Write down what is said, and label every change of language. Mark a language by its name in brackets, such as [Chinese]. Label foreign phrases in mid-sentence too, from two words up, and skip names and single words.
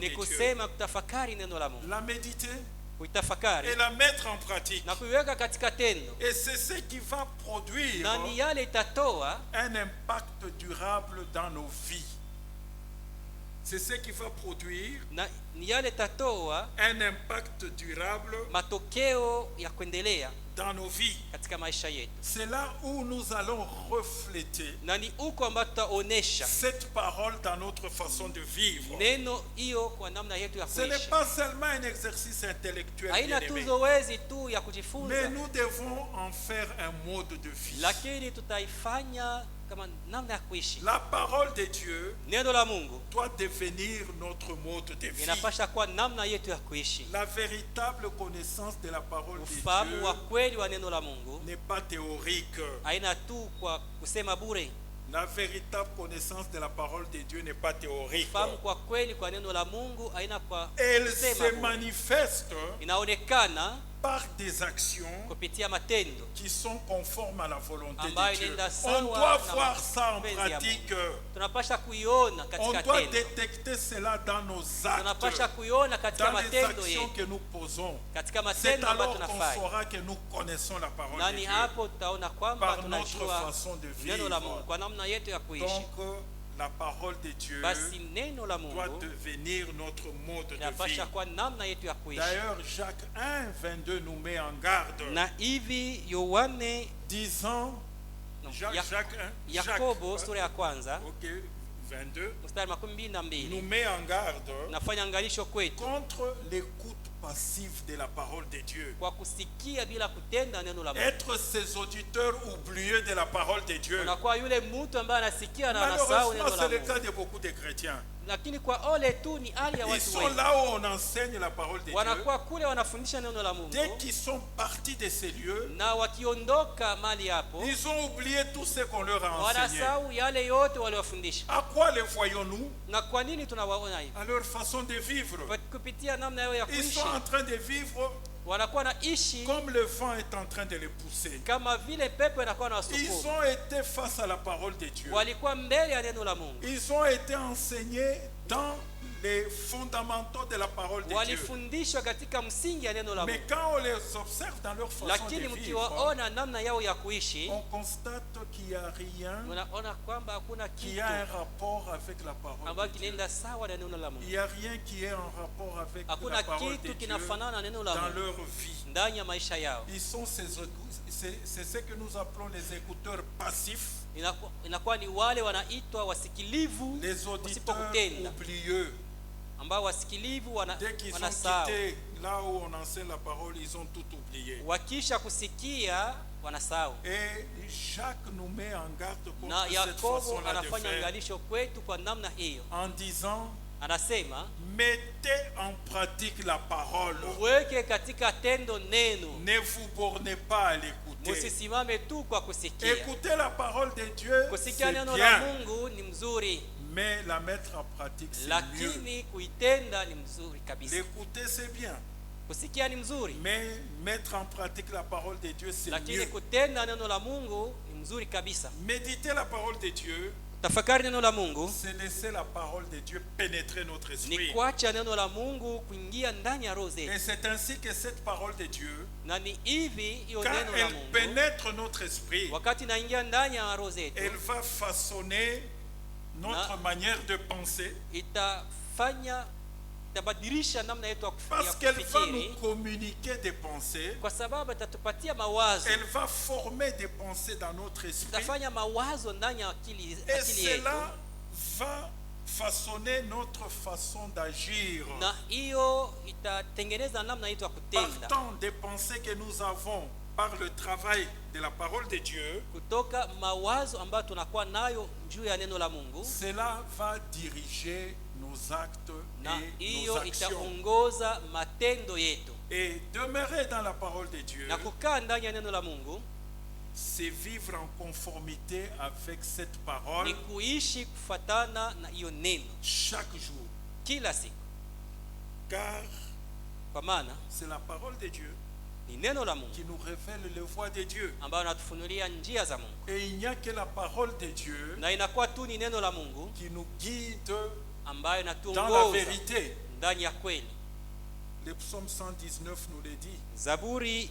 [Swahili] ni [French] de Dieu. [Swahili] kusema kutafakari neno la Mungu, [French] La méditer [Swahili] kuitafakari [French] et la mettre en pratique. [Swahili] na kuiweka katika tendo, [French] Et c'est ce qui va produire [Swahili] na ni yale itatoa [French] un impact durable dans nos vies. C'est ce qui va produire [Swahili] na ni yale itatoa [French] un impact durable [Swahili] matokeo ya kuendelea [French] dans nos vies. [Swahili] katika maisha yetu, [French] C'est là où nous allons refléter [Swahili] na ni huko ambapo tutaonesha [French] cette parole dans notre façon de vivre. [Swahili] neno hiyo kwa namna yetu ya [French] Ce n'est [Swahili] kuishi. [French] pas seulement un exercice intellectuel, [Swahili] Haina tu [French] bien-aimé, [Swahili] zoezi tu ya [French] mais [Swahili] kujifunza, [French] nous devons en faire un mode de vie. [Swahili] lakini tutaifanya kama namna ya kuishi. [French] La parole de Dieu [Swahili] Neno la Mungu [French] doit devenir notre mode de vie. [Swahili] inapasha kuwa namna yetu ya kuishi. [French] La véritable connaissance de la parole de [Swahili] Ufahamu wa [French] Dieu [Swahili] kweli wa neno la Mungu [French] n'est pas théorique. [Swahili] haina tu kwa kusema bure. [French] La véritable connaissance de la parole de Dieu n'est pas théorique. [Swahili] Ufahamu kwa kweli kwa neno la Mungu haina kwa [French] Elle [Swahili] kusema [French] se [Swahili] bure. [French] manifeste [Swahili] Inaonekana [French] par des actions [Swahili] kupitia matendo [French] qui sont conformes à la volonté [Swahili] ambayo [French] de Dieu. [Swahili] inaenda [French] On [Swahili] sawa [French] doit [Swahili] na [French] voir ça en [Swahili] mapenzi ya [French] pratique. [Swahili] Mungu. Tunapasha kuiona [French] On [Swahili] katika [French] doit [Swahili] tendo, [French] détecter cela dans nos [Swahili] tunapasha [French] actes, [Swahili] kuiona katika [French] dans les [Swahili] matendo [French] actions [Swahili] yetu, [French] que nous posons. [Swahili] katika [French] C'est [Swahili] matendo ambayo [French] alors qu'on [Swahili] tunafanya. [French] saura que nous connaissons la parole [Swahili] Na [French] de [Swahili] ni [French] Dieu [Swahili] hapo tutaona kwamba [French] par notre [Swahili] tunajua [French] façon de [Swahili] neno la [French] vivre. [Swahili] Mungu kwa namna yetu ya kuishi. [French] Donc, la parole de Dieu [Swahili] Basi neno la [French] doit [Swahili] Mungu [French] devenir notre mode de vie. [Swahili] inapasha kwa namna yetu ya kuishi. [French] D'ailleurs, Jacques 1, 22 nous met en garde, [Swahili] Na hivi Yohane [French] disant, no, Jacques 1, [Swahili] Yakobo sura ya kwanza [French] ok, 22, [Swahili] mstari 22 [French] nous met en garde [Swahili] nafanya angalisho kwetu [French] contre l'écoute passive de la parole de Dieu. [Swahili] kwa kusikia bila kutenda neno la Mungu. [French] Être ces auditeurs oublieux de la parole de Dieu. [Swahili] Unakuwa yule mtu ambaye anasikia na anasahau [French] Malheureusement, [Swahili] neno la [French] c'est le [Swahili] Mungu. [French] cas de beaucoup de chrétiens. [Swahili] Lakini kwa ole tu ni hali ya [French] Ils [Swahili] watu [French] sont [Swahili] wengi. [French] là où on enseigne la parole de Dieu. [Swahili] Wanakuwa kule wanafundisha neno la Mungu, [French] Dès qu'ils sont partis de ces lieux, [Swahili] na wakiondoka mali hapo [French] ils ont oublié tout ce qu'on leur a enseigné. [Swahili] wanasahau yale yote waliwafundisha. [French] À quoi les voyons-nous? [Swahili] Na kwa nini tunawaona hivi? [French] À leur façon de vivre. [Swahili] Kupitia namna yao ya [French] Ils [Swahili] kuishi, [French] sont en train de vivre [Swahili] wanakuwa na ishi [French] comme le vent est en train de les pousser. [Swahili] kama vile pepo inakuwa na [French] Ils [Swahili] wasukuma. [French] ont été face à la parole de Dieu. [Swahili] Walikuwa mbele ya neno la Mungu, [French] Ils ont été enseignés dans les fondamentaux de la parole de Dieu. [Swahili] walifundishwa katika msingi ya neno la [French] Mais [Swahili] Mungu. [French] quand on les observe dans leur façon de [Swahili] Lakini [French] vivre, [Swahili] mkiwaona namna yao ya kuishi, [French] on constate qu'il n'y a rien [Swahili] unaona kwamba hakuna [French] qui a un [Swahili] kitu [French] rapport avec la parole [Swahili] ambacho [French] de Dieu. [Swahili] kinaenda sawa na neno la [French] Il [Swahili] Mungu. [French] n'y a rien qui est en rapport avec [Swahili] Hakuna [French] la parole de [Swahili] kitu [French] Dieu [Swahili] kinafanana na neno la [French] dans [Swahili] Mungu [French] leur vie. [Swahili] ndani ya maisha yao. [French] Ils sont c'est ce que nous appelons les écouteurs passifs, [Swahili] Inakuwa ni wale wanaitwa wasikilivu [French] les auditeurs [Swahili] wasipokutenda, [French] oublieux. [Swahili] ambao wasikilivu [French] Dès qu'ils ont [Swahili] wanasahau. [French] quitté là où on enseigne la parole, ils ont tout oublié. [Swahili] Wakisha kusikia wanasahau. [French] Et Jacques nous met en garde [Swahili] Na [French] contre cette [Swahili] Yakobo [French] façon-là de [Swahili] anafanya [French] faire [Swahili] angalisho kwetu kwa namna hiyo, [French] en disant [Swahili] anasema [French] mettez en pratique la parole. [Swahili] uweke katika tendo neno, [French] Ne vous bornez pas à l'écouter. [Swahili] musisimame tu kwa kusikia. [French] Écouter la parole de Dieu, [Swahili] Kusikia [French] c'est [Swahili] neno la [French] bien, [Swahili] Mungu ni mzuri, [French] mais la mettre en pratique, c'est mieux. [Swahili] lakini kuitenda ni mzuri kabisa. [French] L'écouter, c'est bien, [Swahili] Kusikia ni mzuri, [French] mais mettre en pratique la parole de Dieu, c'est [Swahili] lakini [French] mieux. [Swahili] kutenda neno la Mungu ni mzuri kabisa. [French] Méditer la parole de Dieu, [Swahili] Tafakari neno la Mungu [French] c'est laisser la parole de Dieu pénétrer notre [Swahili] ni [French] esprit. [Swahili] kuacha neno la Mungu kuingia ndani ya roho [French] Et [Swahili] zetu, [French] c'est ainsi que cette parole de Dieu, [Swahili] na ni hivi hiyo [French] quand [Swahili] neno la [French] elle [Swahili] Mungu [French] pénètre notre esprit, [Swahili] wakati inaingia ndani ya roho zetu, [French] elle va façonner notre manière de penser, [Swahili] itabadilisha namna yetu ya [French] parce qu'elle va nous [Swahili] kufikiri, [French] communiquer des pensées. [Swahili] kwa sababu itatupatia mawazo, [French] Elle va former des pensées dans notre esprit. [Swahili] itafanya mawazo ndani ya akili [French] Et [Swahili] yetu, [French] cela va façonner notre façon d'agir. [Swahili] na hiyo itatengeneza namna yetu ya kutenda [French] Partant des pensées que nous avons par le travail de la parole de Dieu, [Swahili] kutoka mawazo ambayo tunakuwa nayo juu ya neno la Mungu, [French] cela va diriger nos actes [Swahili] na [French] et nos [Swahili] hiyo [French] actions. [Swahili] itaongoza matendo yetu. [French] Et demeurer dans la parole de Dieu, [Swahili] Na kukaa ndani ya neno la Mungu [French] c'est vivre en conformité avec cette parole [Swahili] ni kuishi kufatana na hiyo neno [French] chaque jour. [Swahili] kila siku, [French] Car [Swahili] kwa maana [French] c'est la parole de Dieu [Swahili] ni neno la Mungu [French] qui nous révèle les voies de Dieu. [Swahili] ambayo natufunulia njia za Mungu, [French] Et il n'y a que la parole de Dieu [Swahili] na inakuwa tu ni neno la Mungu [French] qui nous guide [Swahili] ambayo [French] dans la [Swahili] inatuongoza [French] vérité. [Swahili] ndani ya kweli. [French] Le psaume 119 nous le dit. [Swahili] Zaburi